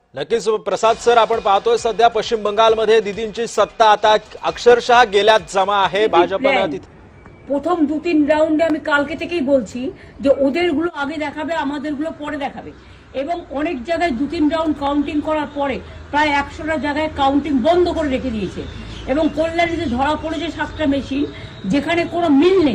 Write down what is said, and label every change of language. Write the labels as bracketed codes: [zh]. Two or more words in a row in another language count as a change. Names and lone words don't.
[mr] नक्कीच प्रसाद सर, आपण पाहतोय सध्या पश्चिम बंगालमध्ये दिदींची सत्ता आता अक्षरशः गेल्यात जमा आहे भाजपला तिथे। [bn] প্রথম দু তিন রাউন্ডে আমি কালকে থেকেই বলছি যে ওদেরগুলো আগে দেখাবে, আমাদেরগুলো পরে দেখাবে, এবং অনেক জায়গায় দু তিন রাউন্ড কাউন্টিং করার পরে প্রায় 100টা জায়গায় কাউন্টিং বন্ধ করে রেখে দিয়েছে এবং কল্যাণীতে ধরা পড়েছে 7টা মেশিন যেখানে কোনো মিল নেই।